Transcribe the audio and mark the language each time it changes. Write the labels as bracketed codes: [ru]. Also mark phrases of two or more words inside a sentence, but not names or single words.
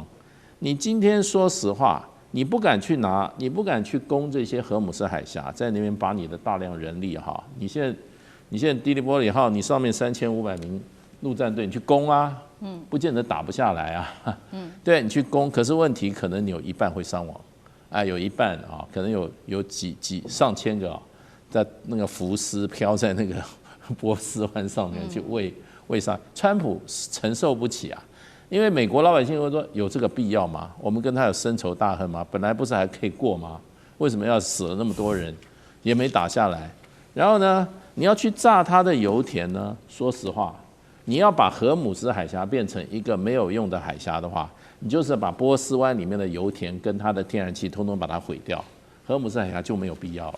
[zh] 你今天說實話，你不敢去攻這些荷姆斯海峽，在那邊把你的大量人力你現在迪利波里號，你上面3500名陸戰隊，你去攻啊，不見得打不下來啊，對，你去攻，可是問題可能你有一半會傷亡，有一半可能有上千個在那個浮屍飄在那個波斯灣上面去為啥川普承受不起啊？因為美國老百姓會說，有這個必要嗎？我們跟他有深仇大恨嗎？本來不是還可以過嗎？為什麼要死了那麼多人，也沒打下來？然後呢，你要去炸它的油田呢，說實話，你要把荷姆斯海峽變成一個沒有用的海峽的話，你就是把波斯灣裡面的油田跟它的天然氣通通把它毀掉，荷姆斯海峽就沒有必要了。